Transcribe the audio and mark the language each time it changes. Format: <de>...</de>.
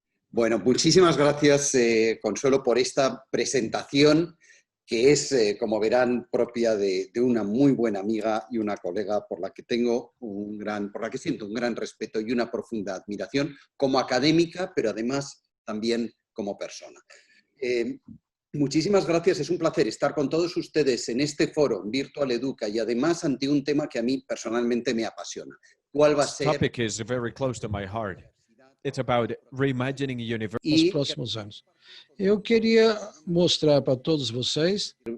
<es>Bueno, muchísimas gracias, Consuelo, por esta presentación que es, como verán, propia de una muy buena amiga y una colega por la que siento un gran respeto y una profunda admiración como académica, pero además también como persona. Muchísimas gracias, es un placer estar con todos ustedes en este foro Virtual Educa y además ante un tema que a mí personalmente me apasiona. ¿Cuál va a ser?</es> <en>Topic is very close to my heart. It's about reimagining university.</en> <pt>Nos próximos anos. Eu queria mostrar para todos vocês,</pt>